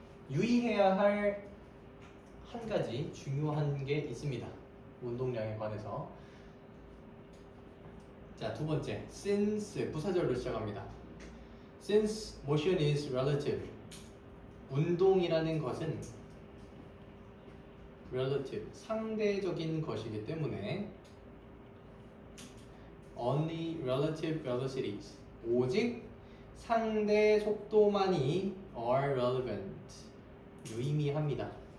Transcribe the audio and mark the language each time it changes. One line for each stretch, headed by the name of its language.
Korean: 유의해야 할 한 가지 중요한 게 있습니다. 운동량에 관해서. 자, 두 번째. Since 부사절로 시작합니다.
English: Since motion is relative.
Korean: 운동이라는 것은 relative, 상대적인 것이기 때문에
English: only relative velocities,
Korean: 오직 상대 속도만이
English: are relevant,
Korean: 유의미합니다.